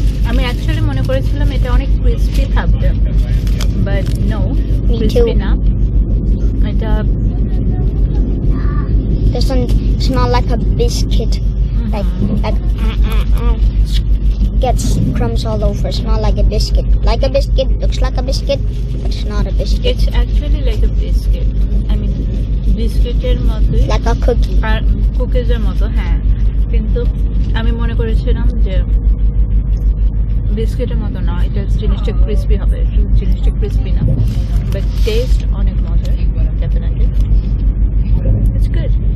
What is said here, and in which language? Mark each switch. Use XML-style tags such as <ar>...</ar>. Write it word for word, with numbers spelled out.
<bn>আমি অ্যাকচুয়ালি মনে করেছিলাম এটা অনেক ক্রিস্পি থাকবে, বাট নো, ক্রিস্পি না এটা।</bn> <en>This one smell like a biscuit, mm-hmm. like like uh, uh, uh, gets crumbs all over. Smell like a biscuit, like a biscuit, looks like a biscuit, but it's not a biscuit. It's actually like a biscuit. I mean,</en> <bn>বিস্কিটের মতোই,</bn> <en>like a cookie,</en> <bn>আর কুকিজের মতো। হ্যাঁ, কিন্তু আমি মনে করেছিলাম যে বিস্কিটের মতো না, এটা জিনিসটা ক্রিসপি হবে, জিনিসটা ক্রিসপি না, বাট টেস্ট অনেক মজার,</bn> <en>Definitely it's good.</en>